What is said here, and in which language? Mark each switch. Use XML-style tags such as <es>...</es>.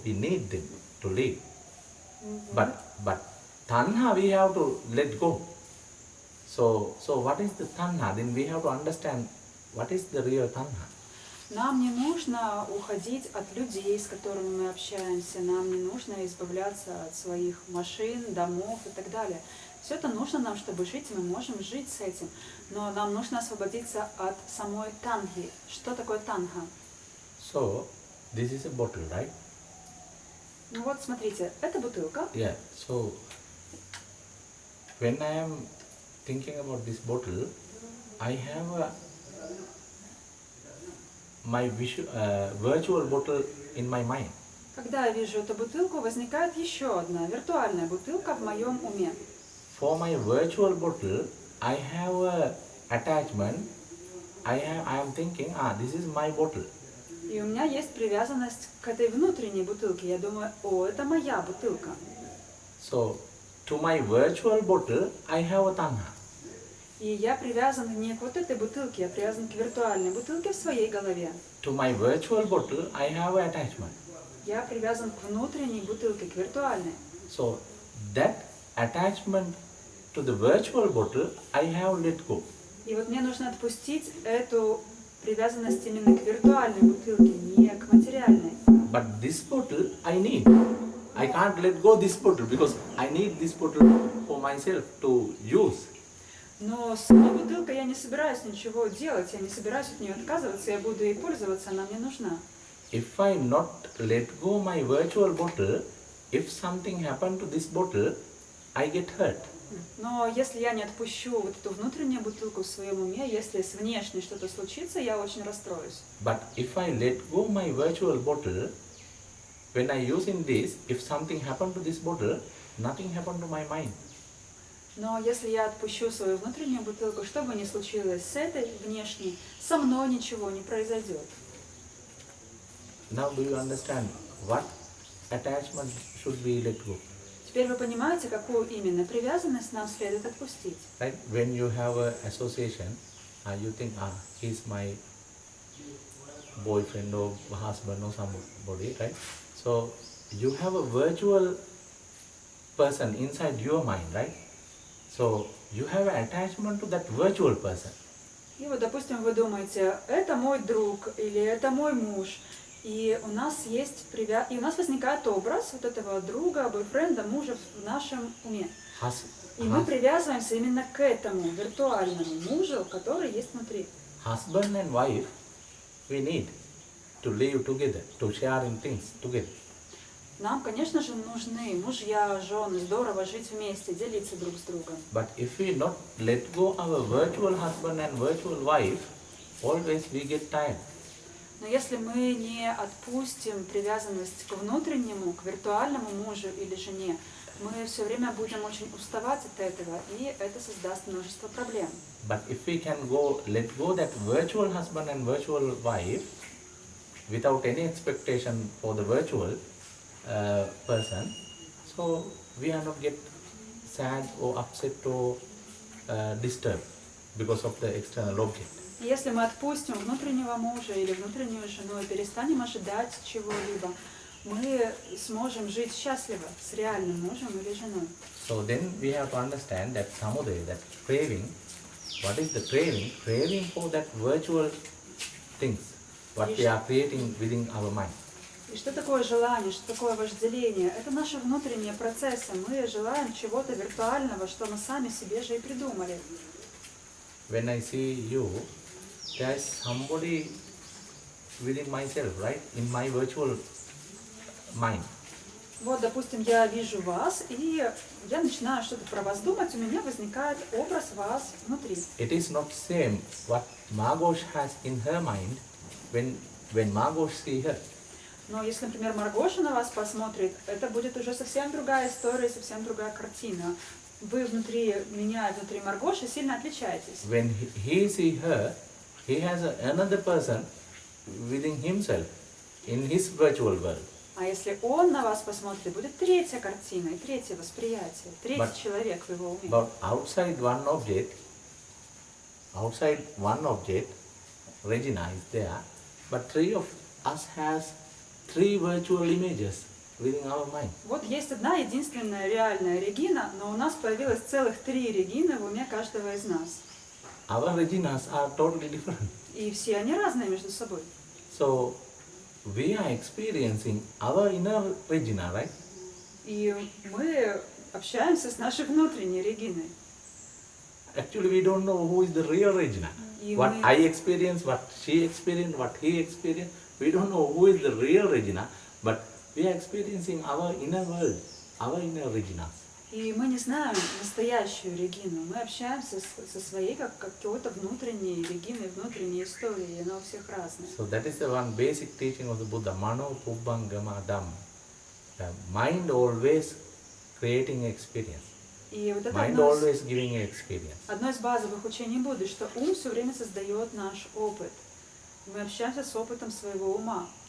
<en>We need them to live. But tanha we have to let go. So what is the tanha? Then we have to understand what is the real tanha.</en> <ru>Нам не нужно уходить от людей, с которыми мы общаемся. Нам не нужно избавляться от своих машин, домов и так далее. Все это нужно нам, чтобы жить, и мы можем жить с этим. Но нам нужно освободиться от самой танхи. Что такое танха?</ru> <en>So this is a bottle, right?</en> <ru>Ну вот, смотрите, это бутылка.</ru> <en>Yeah. So when I am thinking about this bottle, I have my virtual bottle in my mind.</en> <ru>Когда я вижу эту бутылку, возникает еще одна виртуальная бутылка в моем уме.</ru> <en>For my virtual bottle, I have a attachment. I am thinking, this is my bottle.</en> <ru>И у меня есть привязанность к этой внутренней бутылке. Я думаю, это моя бутылка.</ru> <en>So, to my virtual bottle, I have a tanha.</en> <ru>И я привязан не к вот этой бутылке, я привязан к виртуальной бутылке в своей голове.</ru> <en>To my virtual bottle, I have an attachment.</en> <ru>Я привязан к внутренней бутылке, к виртуальной.</ru> <en>So, that attachment to the virtual bottle, I have let go.</en> <ru>И вот мне нужно отпустить эту привязанность именно к виртуальной бутылке, не к материальной.</ru> <en>But this bottle, I need. I can't let go this bottle because I need this bottle for myself to use.</en> <ru>Но с этой бутылкой я не собираюсь ничего делать, я не собираюсь от нее отказываться, я буду ей пользоваться, она мне нужна.</ru> <en>If I not let go my virtual bottle, if something happened to this bottle, I get hurt.</en> <ru>Но если я не отпущу вот эту внутреннюю бутылку в своем уме, если с внешней что-то случится, я очень расстроюсь.</ru> <en>But if I let go my virtual bottle, when I using this, if something happened to this bottle, nothing happened to my mind.</en> <ru>Но если я отпущу свою внутреннюю бутылку, что бы ни случилось с этой внешней, со мной ничего не произойдет.</ru> <en>Now do you understand what attachment should we let go?</en> <ru>Теперь вы понимаете, какую именно привязанность нам следует отпустить.</ru> <en>Right? When you have an association, you think, he's my boyfriend or husband or somebody, right? So you have a virtual person inside your mind, right? So you have an attachment to that virtual person.</en> <ru>И вот, допустим, вы думаете, это мой друг или это мой муж, и у нас возникает образ вот этого друга, бойфренда, мужа в нашем уме. И мы привязываемся именно к этому виртуальному мужу, который есть внутри.</ru> <en>Husband and wife, we need to live together, to sharing things together.</en> <ru>Нам, конечно же, нужны мужья, жены, здорово жить вместе, делиться друг с другом.</ru> <en>But if we not let go our virtual husband and virtual wife, always we get tired.</en> <ru>Но если мы не отпустим привязанность к внутреннему, к виртуальному мужу или жене, мы все время будем очень уставать от этого, и это создаст множество проблем.</ru> <en>But if we can let go that virtual husband and virtual wife without any expectation for the virtual person, so we are not get sad or upset or disturbed because of the external object.</en> <ru>И если мы отпустим внутреннего мужа или внутреннюю жену и перестанем ожидать чего-либо, мы сможем жить счастливо с реальным мужем или женой.</ru> <en>So then we have to understand that samudaya, that craving. What is the craving? Craving for that virtual things, what we are creating within our mind.</en> <ru>И что такое желание, что такое вожделение? Это наши внутренние процессы. Мы желаем чего-то виртуального, что мы сами себе же и придумали.</ru> <en>When I see you, there is somebody within myself, right? In my virtual mind.</en> <ru>Вот, допустим, я вижу вас, и я начинаю что-то про вас думать, у меня возникает образ вас внутри.</ru> <en>It is not same what Margot has in her mind when Margot see her.</en> <ru>Но если, например, Маргоша на вас посмотрит, это будет уже совсем другая история, совсем другая картина. Вы внутри меня и внутри Маргоши сильно отличаетесь.</ru> <en>When he see her, he has another person within himself in his virtual world.</en> <ru>А если он на вас посмотрит, будет третья картина и третье восприятие, третий человек в его уме.</ru> <en>But outside one object, Regina is there, but three of us has three virtual images within our mind.</en> <ru>Вот есть одна единственная реальная Регина, но у нас появилось целых 3 Регины в уме каждого из нас.</ru> <en>Our Reginas are totally different.</en> <ru>И все они разные между собой.</ru> <en>So we are experiencing our inner Regina, right?</en> <ru>И мы общаемся с нашей внутренней Региной.</ru> <en>Actually, we don't know who is the real Regina. What I experience, what she experienced, what he experienced, we don't know who is the real Regina, but we are experiencing our inner world, our inner Reginas.</en> <ru>И мы не знаем настоящую Регину. Мы общаемся со своей какой-то внутренней Региной, внутренней историей, и она у всех разная.</ru> <en>So that is the one basic teaching of the Buddha, Mano Pubbangama Dhamma. The mind always creating experience.</en> <ru>И вот это</ru> <en>Mind always giving experience.</en> <ru>одно из базовых учений Будды, что ум все время создает наш опыт. Мы общаемся с опытом своего ума.</ru>